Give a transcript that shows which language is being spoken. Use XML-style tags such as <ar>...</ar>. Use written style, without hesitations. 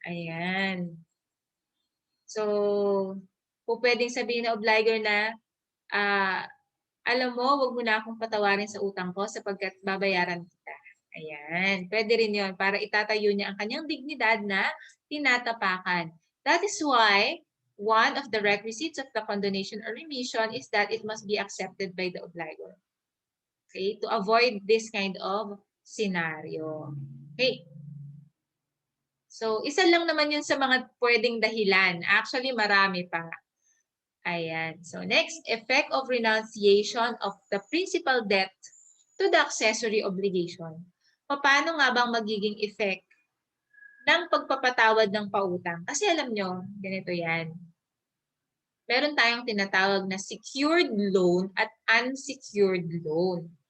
<tl>Ayan. So, po pwedeng sabihin na obligor na, alam mo, wag mo na akong patawarin sa utang ko sapagkat babayaran kita. Ayan. Pwede rin yun para itatayo niya ang kanyang dignidad na tinatapakan.</tl> <en>That is why one of the requisites of the condonation or remission is that it must be accepted by the obligor. Okay? To avoid this kind of scenario. Okay?</en> <tl>So, isa lang naman yun sa mga pwedeng dahilan.</tl> <en>Actually,</en> <tl>marami pa.</tl> <en>Ayan. So, next, effect of renunciation of the principal debt to the accessory obligation.</en> <tl>Paano nga bang magiging effect ng pagpapatawad ng pautang. Kasi alam nyo, ganito yan. Meron tayong tinatawag na secured loan at unsecured loan.</tl>